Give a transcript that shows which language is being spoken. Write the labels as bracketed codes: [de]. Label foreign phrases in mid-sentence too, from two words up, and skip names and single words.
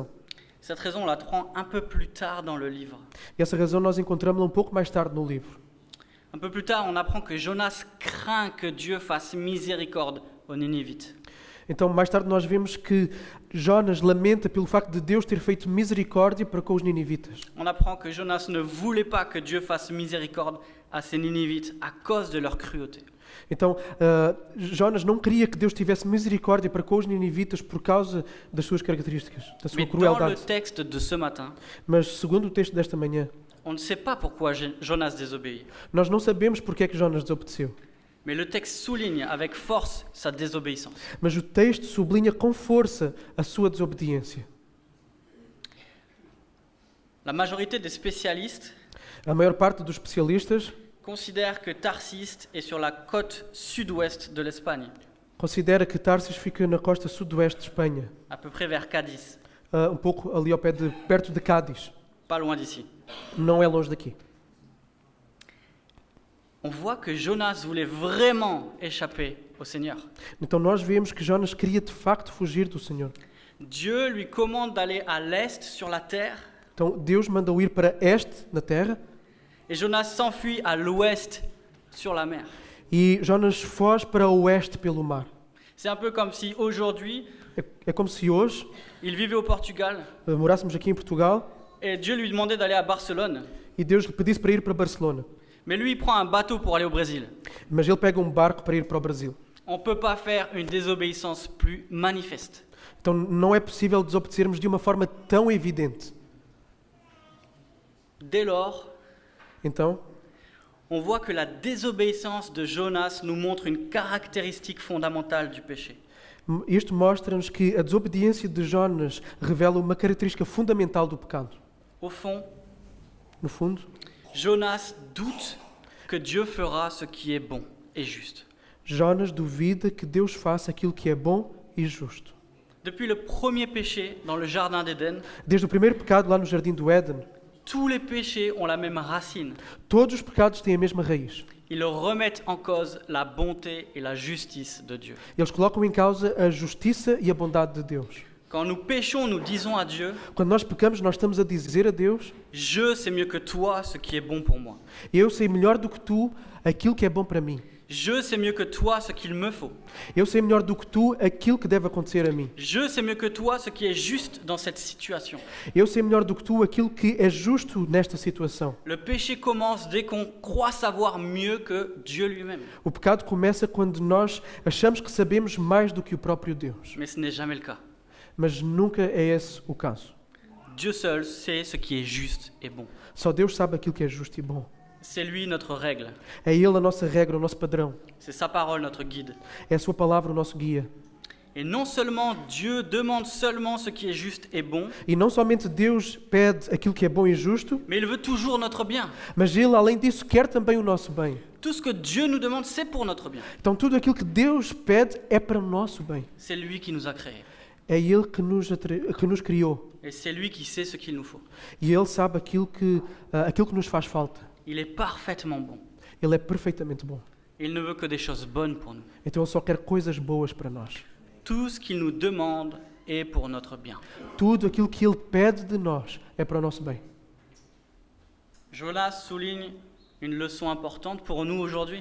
[fr] Cette raison, on la prend un peu plus tard dans le livre. [pt] E essa razão nós encontramos-la um pouco mais tarde no livro. [fr] Un peu plus tard, on apprend que Jonas craint que Dieu fasse miséricorde aux Ninivites. [pt] Então, mais tarde nós vemos que Jonas lamenta pelo facto de Deus ter feito misericórdia para com os ninivitas. [fr] On apprend que Jonas ne voulait pas que Dieu fasse miséricorde à ces Ninivites à cause de leur cruauté. [pt] Então, Jonas não queria que Deus tivesse misericórdia para com os ninivitas por causa das suas características, da sua [fr] Mais dans le [pt] crueldade. [fr] texte de ce matin, [pt] Mas, segundo o texto desta manhã, [fr] on ne sait pas pourquoi Jonas désobéit. [pt] nós não sabemos porque é que Jonas desobedeceu. [fr] Mais le texte souligne avec force sa désobéissance. [pt] Mas o texto sublinha com força a sua desobediência. [fr] La majorité des spécialistes [pt] A maior parte dos especialistas [fr] considère que Tarsis est sur la côte sud-ouest de l'Espagne, [pt] considera que Tarsis fica na costa sudoeste de Espanha, [fr] à peu près vers Cadiz, [pt] um pouco ali ao pé perto de Cádiz. [fr] pas loin d'ici. [pt] Não é longe daqui. [fr] On voit que Jonas voulait vraiment échapper au Seigneur. [pt] Então nós vemos que Jonas queria de facto fugir do Senhor. [fr] Dieu lui commande d'aller à l'est sur la terre [pt] Então Deus manda-o ir para este, na terra, [fr] et Jonas s'enfuit à l'ouest sur la mer. [pt] e Jonas foge para o oeste pelo mar. [fr] C'est un peu comme si aujourd'hui, [pt] É como se hoje [fr] il vivait au Portugal [pt] morássemos aqui em Portugal [fr] et Dieu lui demandait d'aller à Barcelone. [pt] e Deus lhe pedisse para ir para Barcelona. [fr] Mais lui, il prend un bateau pour aller au Brésil. [pt] Mas ele pega um barco para ir para o Brasil. [fr] On ne peut pas faire une désobéissance plus manifeste. [pt] Então não é possível desobedecermos de uma forma tão evidente. [fr] Dès lors, [pt] Então, [fr] on voit que la désobéissance de Jonas nous montre une caractéristique fondamentale du péché. [pt] isto mostra-nos que a desobediência de Jonas revela uma característica fundamental do pecado. [fr] Au fond, [pt] No fundo, [fr] Jonas doute que Dieu fera ce qui est bon et juste. [pt] Jonas duvida que Deus faça aquilo que é bom e justo. [fr] Depuis le premier péché dans le jardin d'Éden, [pt] Desde o primeiro pecado lá no Jardim do Éden, [fr] tous les péchés ont la même racine. [pt] todos os pecados têm a mesma raiz. [fr] Ils remettent en cause la bonté et la justice de Dieu. [pt] Eles colocam em causa a justiça e a bondade de Deus. [fr] Quand nous péchons, nous disons à Dieu, [pt] Quando nós pecamos, nós estamos a dizer a Deus: [fr] je sais mieux que toi ce qui est bon pour moi. [pt] eu sei melhor do que tu aquilo que é bom para mim. [fr] Je sais mieux que toi ce qu'il me faut. [pt] Eu sei melhor do que tu aquilo que deve acontecer a mim. [fr] Je sais mieux que toi ce qui est juste dans cette situation. [pt] Eu sei melhor do que tu aquilo que é justo nesta situação. [fr] Le péché commence dès qu'on croit savoir mieux que Dieu lui-même. [pt] O pecado começa quando nós achamos que sabemos mais do que o próprio Deus. [fr] Mais ce n'est jamais le cas. [pt] Mas nunca é esse o caso. [fr] Dieu seul sait ce qui est juste et bon. [pt] Só Deus sabe aquilo que é justo e bom. [fr] C'est lui notre règle. [pt] É Ele a nossa regra, o nosso padrão. [fr] C'est sa parole notre guide. [pt] É a Sua palavra o nosso guia. [fr] Et non seulement Dieu demande seulement ce qui est juste et bon, [pt] E não somente Deus pede aquilo que é bom e justo, [fr] mais il veut toujours notre bien. [pt] mas Ele, além disso, quer também o nosso bem. [fr] Tout ce que Dieu nous demande, c'est pour notre bien. [pt] Então tudo aquilo que Deus pede é para o nosso bem. [fr] C'est lui qui nous a créés. [pt] É Ele que nos criou. [fr] Et c'est lui qui sait ce qu'il nous faut. [pt] E Ele sabe aquilo que nos faz falta. [fr] Il est parfaitement bon. [pt] Ele é perfeitamente bom. [fr] Il ne veut que des choses bonnes pour nous. [pt] Então Ele só quer coisas boas para nós. [fr] Tout ce qu'il nous demande est pour notre bien. [pt] Tudo aquilo que Ele pede de nós é para o nosso bem. [fr] Jonas souligne une leçon importante pour nous aujourd'hui.